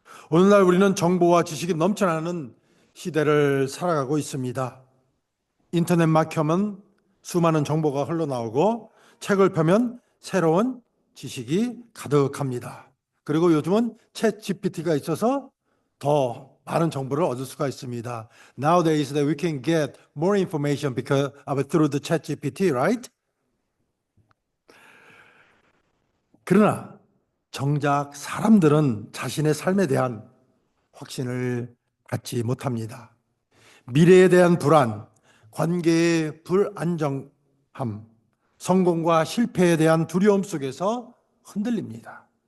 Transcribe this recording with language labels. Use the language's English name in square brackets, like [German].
[Korean] 오늘날 우리는 정보와 지식이 넘쳐나는 시대를 살아가고 있습니다. 인터넷만 켜면 수많은 정보가 흘러나오고 책을 펴면 새로운 지식이 가득합니다. 그리고 요즘은 챗 GPT가 있어서 더 많은 정보를 얻을 수가 있습니다. [English] Nowadays that we can get more information because through the chat GPT, right? [Korean] 그러나 정작 사람들은 자신의 삶에 대한 확신을 갖지 못합니다. 미래에 대한 불안, 관계의 불안정함, 성공과 실패에 대한 두려움 속에서 흔들립니다.